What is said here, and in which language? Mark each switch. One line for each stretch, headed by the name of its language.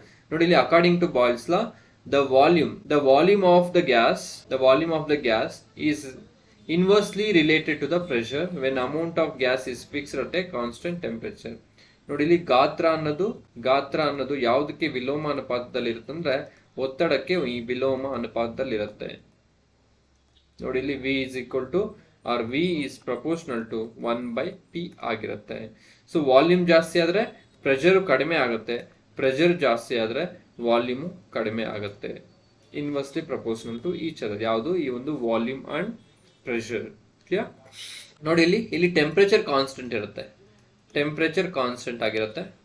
Kannada: ನೋಡಿ, ಇಲ್ಲಿ
English: According to Boyle's law, the volume of the gas is inversely related to the pressure when amount of gas is fixed at a constant temperature.
Kannada: ನೋಡಿ, ಇಲ್ಲಿ ಗಾತ್ರ ಅನ್ನೋದು ಯಾವುದಕ್ಕೆ ವಿಲೋಮ ಅನುಪಾತದಲ್ಲಿ ಇರುತ್ತಂದ್ರೆ ಒತ್ತಡಕ್ಕೆ ಈ ವಿಲೋಮ ಅನುಪಾತದಲ್ಲಿರುತ್ತೆ. ನೋಡಿ, ಇಲ್ಲಿ
English: V is equal to or V is proportional to 1/P
Kannada: ಆಗಿರುತ್ತೆ. ಸೊ ವಾಲ್ಯೂಮ್ ಜಾಸ್ತಿ ಆದ್ರೆ ಪ್ರೆಷರ್ ಕಡಿಮೆ ಆಗುತ್ತೆ, ಪ್ರೆಷರ್ ಜಾಸ್ತಿ ಆದ್ರೆ ವಾಲ್ಯೂಮ್ ಕಡಿಮೆ ಆಗುತ್ತೆ.
English: Inversely proportional to each other.
Kannada: ಯಾವುದು, ಈ ಒಂದು
English: Volume and pressure. Clear?
Kannada: ನೋಡಿ, ಇಲ್ಲಿ ಟೆಂಪರೇಚರ್ ಕಾನ್ಸ್ಟೆಂಟ್ ಇರುತ್ತೆ, ಟೆಂಪರೇಚರ್ ಕಾನ್ಸ್ಟೆಂಟ್ ಆಗಿರುತ್ತೆ.